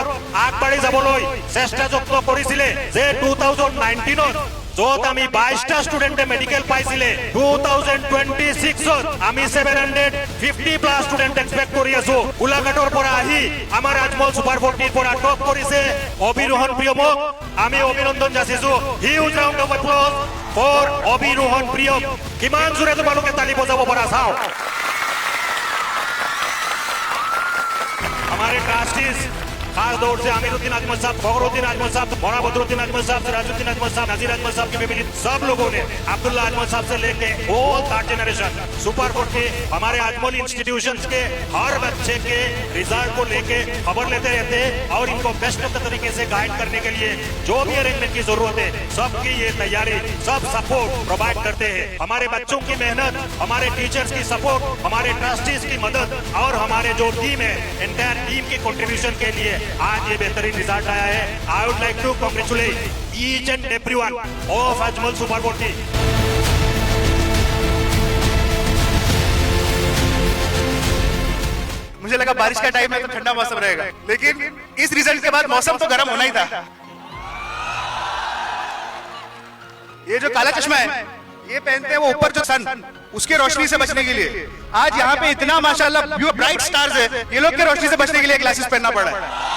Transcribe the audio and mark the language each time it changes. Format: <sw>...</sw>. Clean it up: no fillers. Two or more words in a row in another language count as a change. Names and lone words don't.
<as>আগবাঢ়ি যাবলৈ চেষ্টা যত্ন কৰিছিলে যে 2019 যত আমি 22টা ষ্টুডেন্টে মেডিকেল পাইছিলে 2026 আমি 750 প্লাস ষ্টুডেন্ট এক্সপেক্ট কৰি আছো গোলাঘাটৰ পৰা আহি আমাৰ আজমল সুপাৰ 40 পৰা টপ কৰিছে অভিৰোহণ প্ৰিয়মক আমি অভিনন্দন যাচিছো</as> <en>huge round of applause for</en> <as>অভিৰোহণ প্ৰিয়ম কিমান জোৰে তোমালোকে তালি বজাব পৰা চাও</as> <hi>हमारे ट्रस्टीज खास तौर से आमिरुद्दीन अजमल साहब फखरुद्दीन अजमल साहब मौलाना बदरुद्दीन अजमल साहब सिराजुद्दीन अजमल साहब नजीर अजमल साहब की फैमिली सब लोगों ने अब्दुल्ला अजमल साहब से लेके</hi> <en>whole third generation</en> <hi>सुपर 40 हमारे अजमल इंस्टीट्यूशंस के हर बच्चे के रिजल्ट को लेके खबर लेते रहते हैं और इनको</hi> <en>best of the</en> <hi>तरीके से गाइड करने के लिए जो भी अरेंजमेंट की जरूरत है सबकी ये तैयारी सब सपोर्ट प्रोवाइड करते हैं हमारे बच्चों की मेहनत हमारे टीचर्स की सपोर्ट हमारे ट्रस्टीज की मदद और हमारे जो टीम है</hi> <en>entire team</en> <hi>की कंट्रीब्यूशन के लिए आज ये बेहतरीन रिजल्ट आया है</hi> <en>I would like to congratulate each and everyone of</en> <hi>अजमल सुपर 40 मुझे लगा बारिश का टाइम है तो ठंडा मौसम रहेगा लेकिन इस रिजल्ट के बाद मौसम तो गर्म होना ही था ये जो काला चश्मा है ये पहनते हैं वो ऊपर जो सन उसके रोशनी से बचने के लिए आज यहाँ पे इतना माशाल्लाह</hi> <en>bright stars</en> <hi>है ये लोग के रोशनी से बचने के लिए ग्लासेस पहनना पड़ रहा है</hi>